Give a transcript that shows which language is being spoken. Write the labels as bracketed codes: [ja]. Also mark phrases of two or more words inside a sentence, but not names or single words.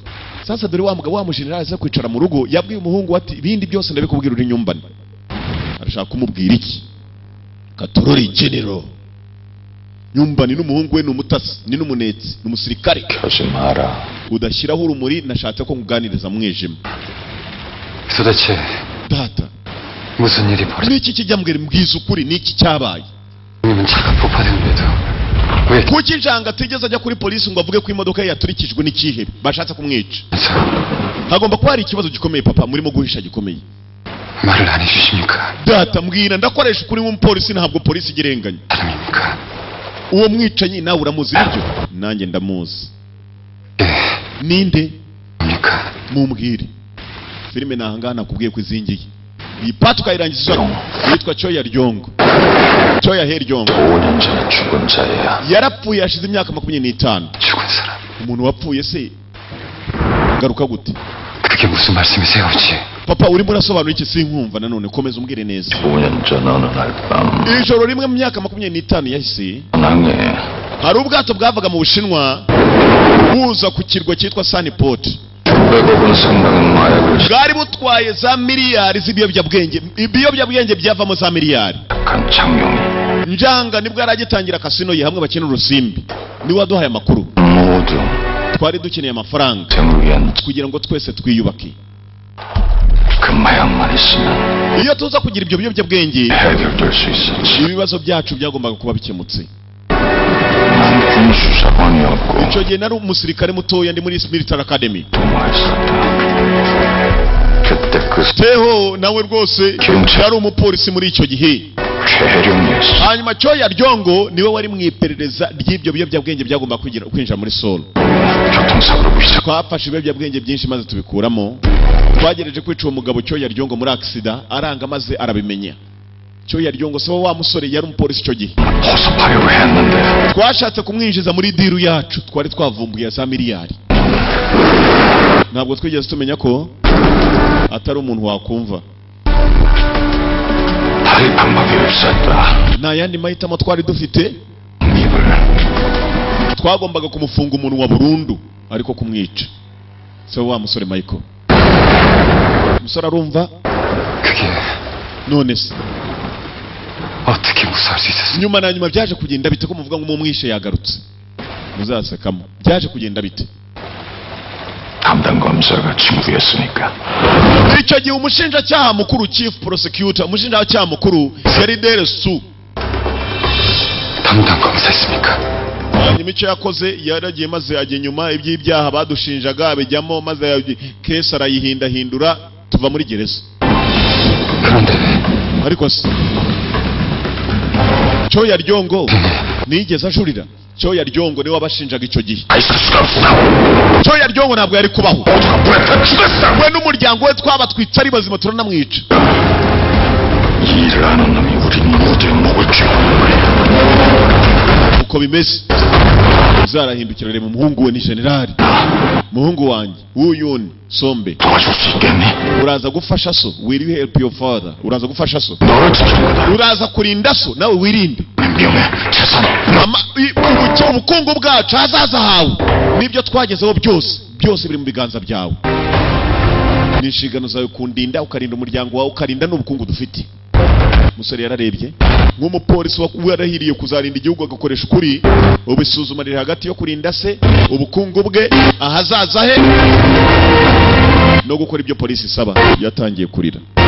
[rw] Sasa dore wa mugabo wa mujenerali aza kwicara mu rugo, yabwiye umuhungu ati ibindi byose ndabikubwira uri nyumbani. Arashaka kumubwira iki? Katorori General. Nyumbani n'umuhungu we n'umutasi, ni n'umunetsi, n'umusirikare. [ko] 거짓말아. [rw] Udashyiraho urumuri, nashatse ko nguganiriza mwijima. [ko] 도대체 [rw] Data, [ko] 무슨 일이 벌어졌? [rw] niki kijya mbwira mbwiza ukuri, niki cyabaye? [ko] 님은 차가 폭파되는데도 왜 [rw] Kuki njanga atigeze ajya kuri polisi ngo avuge ko imodoka ye yaturikijwe n'ikihebe bashatse kumwica? Hagomba kuba hari ikibazo gikomeye papa, murimo guhisha gikomeye. [ko] 말을 안 해주십니까? [rw] Data, mbwira ndakoresha ukuri nk'umupolisi, ntabwo polisi igirenganya. [ko] 사람입니까? [rw] Uwo mwicanyi nawe uramuzi ibyo? Nanjye ndamuzi. [ko] 예, [rw] Ninde? [ko] 뭡니까? [rw] Mumbwire. Filime nahangana nakubwiye ko izingiye. Iyi part ukayirangiza yitwa Choya Ryongo. Choya Ryongo. [ko] 5년 전에 죽은 자야. [rw] Yarapfuye yashize imyaka 25. [ko] 죽은 사람. [rw] Umuntu wapfuye se garuka gute? [ko] 그게 무슨 말씀이세요, 아버지? [rw] Papa urimo urasobanura iki sinkumva nanone, komeza umbwire neza. [ko] 5년 전 어느 날 밤. [rw] Ijoro rimwe mu myaka 25 yahise, nange hari ubwato bwavaga mu Bushinwa buza ku kirwa cyitwa Sunnyport. [ko] 외국은 상당한 마약을 [rw] Bwari butwaye za miliyari z'ibiyobyabwenge. Ibiyobyabwenge byavamo za miliyari. [ko] 시작한 장용이 [rw] Njanga nibwo yaragitangira kasino ye hamwe bakina urusimbi. Ni waduhaye amakuru. [ko] 모두 [rw] Twari dukeneye amafaranga [ko] 쟁을 위한 [rw] kugira ngo twese twiyubake. [ko] 그 마약만 있으면 [rw] Iyo tuza kugira ibyo biyobyabwenge, [ko] 해결될 수 있었지. [rw] ibibazo byacu byagombaga kuba bikemutse. [ko] 난 군수사관이었고 [rw] Icyo gihe nari umusirikare mutoya, ndi muri [en] Military Academy. [ko] 도마했었다. 그때 그 [rw] Teho nawe rwose yari umupolisi muri icyo gihe. [ko] 최혜령이었어. [rw] Hanyuma Choya Ryongo niwe wari mu iperereza ry'ibyo biyobyabwenge byagomba kwinjira muri Seoul. [ko] 교통사고로 부시작. [rw] Twafashe ibiyobyabwenge byinshi maze tubikuramo. Twagerageje kwica uwo mugabo Choya Ryongo muri accident, aranga maze arabimenya. Choya Ryongo se wa musore yari umupolisi icyo gihe. [ko] 호소하려고 했는데 [rw] Twashatse kumwinjiza muri diru yacu, twari twavumbuye za miliyari. Ntabwo twigeze tumenya ko atari umuntu wakumva. [ko] 다른 방법이 없었다. [rw] Nta yandi mahitamo twari dufite, [ko] 입을 [rw] twagombaga kumufunga umuntu wa burundu ariko kumwica. Se wa musore Michael. Musore arumva? [ko] 그게 [rw] None se [ko] 어떻게 무사할 수 있었습니까? [rw] nyuma na nyuma byaje kugenda bite ko muvuga ngo umumwishe yagarutse? Muzasekamo. Byaje kugenda bite? [ko] 담당 검사가 친구였으니까. [rw] Icyo gihe umushinjacyaha mukuru, [en] chief prosecutor, [rw] umushinjacyaha mukuru yari Deresu. [ko] 담당 검사였습니까? [rw] Hanyuma icyo yakoze yaragiye maze ajya inyuma iby'ibyaha badushinjaga abijyamo maze kesi arayihindahindura tuva muri gereza. [ko] 그런데 [rw] Ariko se Choya Ryongo nigeze ajurira? Choya Ryongo niwe wabashinjaga icyo gihe. [ko] 있을 수가 없어. [rw] Choya Ryongo ntabwo yari kubaho. [ko] 모두가 불에 다 죽었어. [rw] We n'umuryango we twaba twitse ari bazima turanamwica. [ko] 이 일을 아는 놈이 우리 모두의 목을 쥐고 [rw] uko bimeze uzarahindukira reba umuhungu we ni generali muhungu wanjye uyuni sombe [ko] 도와줄 수 있겠니? [rw] uraza gufasha so [en] will you help your father [rw] uraza gufasha so [ko] 너를 지키는 거다. [rw] uraza kurinda so nawe wirinde [ko] 명예, 재산, [rw] ubukungu bwacu hazaza hawe nibyo twagezeho byose biri mu biganza byawe ni inshingano zawe kundinda ukarinda umuryango wawe ukarinda n'ubukungu dufite umusore yararebye nk'umupolisi warahiriye kuzarinda igihugu agakoresha ukuri ubisuzuma riri hagati yo kurinda se ubukungu bwe ahazaza he no gukora ibyo polisi isaba yatangiye kurira